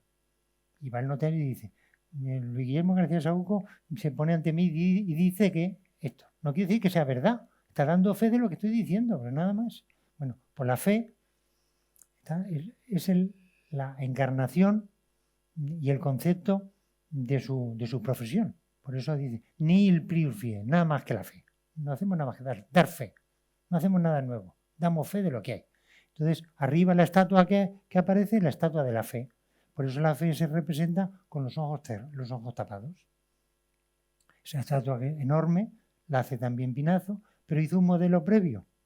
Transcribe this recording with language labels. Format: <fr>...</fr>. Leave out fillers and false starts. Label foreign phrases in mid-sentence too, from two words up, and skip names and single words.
<es>Y va el notario y dice, Luis Guillermo García Saúco se pone ante mí y dice que esto. No quiere decir que sea verdad, está dando fe de lo que estoy diciendo, pero nada más. Bueno, pues la fe es la encarnación y el concepto de su profesión. Por eso dice,</es> <la>nihil prius fides,</la> <es>nada más que la fe. No hacemos nada más que dar fe. No hacemos nada nuevo. Damos fe de lo que hay. Entonces, arriba la estatua que aparece, la estatua de la fe. Por eso la fe se representa con los ojos tapados. Esa estatua enorme la hace también Pinazo, pero hizo un modelo previo.</es>